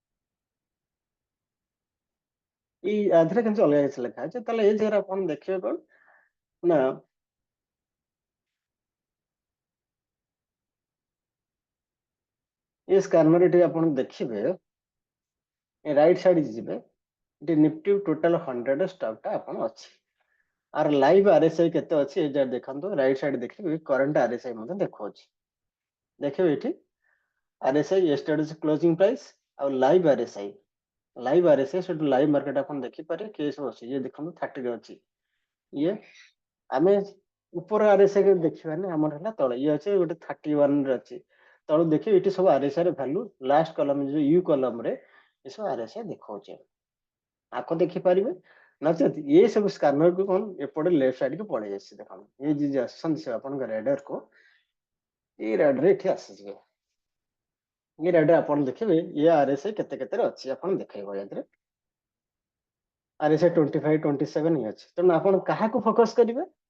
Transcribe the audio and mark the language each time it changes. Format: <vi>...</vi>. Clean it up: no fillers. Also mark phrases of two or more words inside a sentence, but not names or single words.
<or>ଏଇ ଆଧରେ କିନ୍ତୁ ଅଲଗା କିଛି ଲେଖା ଅଛି ତାହେଲେ ଏଇ ଜାଗାରେ ଆପଣ ଦେଖିବେ କଣ ନା ଏ ସ୍କାନର ଏଠି ଆପଣ ଦେଖିବେ</or> <en>right side</en> <or>ଯିବେ ଏଠି ନିଫ୍ଟି</or> <en>total 100 stock</en> <or>ଟା ଆପଣ ଅଛି ଆର</or> <en>live RSI</en> <or>କେତେ ଅଛି ଏ ଯାହା ଦେଖନ୍ତୁ</or> <en>right side</en> <or>ଦେଖିବେ</or> <en>current RSI</en> <or>ମଧ୍ୟ ଦେଖାଉଛି ଦେଖିବେ ଏଠି</or> <en>RSI yesterday's closing price</en> <or>ଆଉ</or> <en>live RSI</en> <or>ସେଠୁ</or> <en>live market</en> <or>ଆପଣ ଦେଖିପାରିବେ କିଏ ସବୁ ଅଛି ଇଏ ଦେଖନ୍ତୁ 30 ରେ ଅଛି ଇଏ ଆମେ ଉପର RSI ଦେଖିବାନି ଆମର ହେଲା ତଳେ ଇଏ ଅଛି ଗୋଟେ 31 ରେ ଅଛି ତଳୁ ଦେଖିବେ ଏଠି ସବୁ RSI ର ଭ୍ୟାଲୁ</or> <en>last column</en> <or>ଯୋଉ ୟୁ କଲମ ରେ ଏସବୁ RSI ଦେଖାଉଛି ଆକୁ ଦେଖିପାରିବେ ନଚେତ ଏ ସବୁ ସ୍କାନର କୁ କଣ ଏପଟେ</or> <en>left side</en> <or>କୁ ପଳେଇ ଆସିଛି ଦେଖନ୍ତୁ ଏଇ ଯିଏ ଆସନ୍ତି ସେ ଆପଣଙ୍କ ରାଡାର କୁ ଏଇ ରାଡାର ଏଠି ଆସିଯିବେ ଏ ରାଡାର ଆପଣ ଦେଖିବେ ଏ RSI କେତେ କେତେରେ ଅଛି ଆପଣ ଦେଖେଇବ ଏଥିରେ RSI 25 27 ହିଁ ଅଛି ତେଣୁ ଆପଣ କାହାକୁ ଫୋକସ୍ କରିବେ</or>